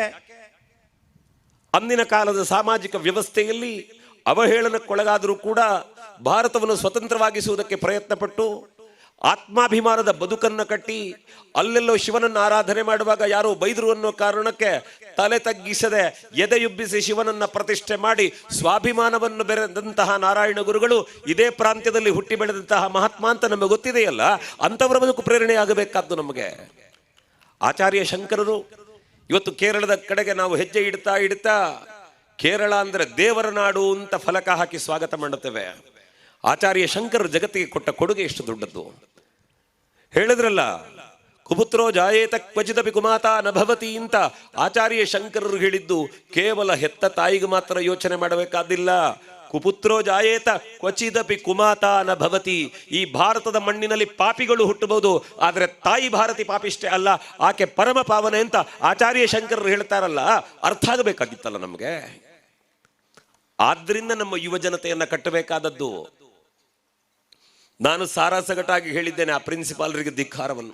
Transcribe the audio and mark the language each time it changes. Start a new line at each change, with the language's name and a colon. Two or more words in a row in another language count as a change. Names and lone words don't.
Kannada: ಅಂದಿನ ಕಾಲದ ಸಾಮಾಜಿಕ ವ್ಯವಸ್ಥೆಯಲ್ಲಿ ಅವಹೇಳನಕ್ಕೊಳಗಾದರೂ ಕೂಡ ಭಾರತವನ್ನು ಸ್ವತಂತ್ರವಾಗಿಸುವುದಕ್ಕೆ ಪ್ರಯತ್ನ ಪಟ್ಟು ಆತ್ಮಾಭಿಮಾನದ ಬದುಕನ್ನು ಕಟ್ಟಿ, ಅಲ್ಲೆಲ್ಲೋ ಶಿವನನ್ನು ಆರಾಧನೆ ಮಾಡುವಾಗ ಯಾರೋ ಬೈದರು ಅನ್ನೋ ಕಾರಣಕ್ಕೆ ತಲೆ ತಗ್ಗಿಸದೆ ಎದೆಯುಬ್ಬಿಸಿ ಶಿವನನ್ನ ಪ್ರತಿಷ್ಠೆ ಮಾಡಿ ಸ್ವಾಭಿಮಾನವನ್ನು ಬೆರೆದಂತಹ ನಾರಾಯಣ ಗುರುಗಳು ಇದೇ ಪ್ರಾಂತ್ಯದಲ್ಲಿ ಹುಟ್ಟಿ ಬೆಳೆದಂತಹ ಮಹಾತ್ಮ ಅಂತ ನಮಗೆ ಗೊತ್ತಿದೆಯಲ್ಲ, ಅಂಥವರ ಬದುಕು ಪ್ರೇರಣೆಯಾಗಬೇಕಾದ್ದು ನಮಗೆ. ಆಚಾರ್ಯ ಶಂಕರರು ಇವತ್ತು ಕೇರಳದ ಕಡೆಗೆ ನಾವು ಹೆಜ್ಜೆ ಇಡ್ತಾ ಕೇರಳ ಅಂದ್ರೆ ದೇವರ ನಾಡು ಅಂತ ಫಲಕ ಹಾಕಿ ಸ್ವಾಗತ ಮಾಡುತ್ತೇವೆ. ಆಚಾರ್ಯ ಶಂಕರರು ಜಗತ್ತಿಗೆ ಕೊಟ್ಟ ಕೊಡುಗೆ ಎಷ್ಟು ದೊಡ್ಡದ್ದು. ಹೇಳಿದ್ರಲ್ಲ,
Sanskrit: ಕುಪುತ್ರೋ ಜಾಯೇತ ಕ್ವಚಿದಪಿ ಕುಮಾತಾ ನಭವತಿ
Kannada: ಅಂತ ಆಚಾರ್ಯ ಶಂಕರರು ಹೇಳಿದ್ದು ಕೇವಲ ಹೆತ್ತ ತಾಯಿಗೆ ಮಾತ್ರ ಯೋಚನೆ ಮಾಡಬೇಕಾದಿಲ್ಲ.
Sanskrit: ಕುಪುತ್ರೋ ಜಾಯೇತ ಕ್ವಚಿದಪಿ ಕುಮಾತಾ ನಭವತಿ.
Kannada: ಈ ಭಾರತದ ಮಣ್ಣಿನಲ್ಲಿ ಪಾಪಿಗಳು ಹುಟ್ಟಬಹುದು, ಆದರೆ ತಾಯಿ ಭಾರತಿ ಪಾಪಿಷ್ಟೇ ಅಲ್ಲ, ಆಕೆ ಪರಮ ಪಾವನೆ ಅಂತ ಆಚಾರ್ಯ ಶಂಕರರು ಹೇಳ್ತಾರಲ್ಲ, ಅರ್ಥ ಆಗಬೇಕಾಗಿತ್ತಲ್ಲ ನಮಗೆ. ಆದ್ರಿಂದ ನಮ್ಮ ಯುವ ಜನತೆಯನ್ನ ಕಟ್ಟಬೇಕಾದದ್ದು. ನಾನು ಸಾರಾಸಗಟಾಗಿ ಹೇಳಿದ್ದೇನೆ ಆ ಪ್ರಿನ್ಸಿಪಾಲರಿಗೆ ಧಿಕ್ಕಾರವನ್ನು.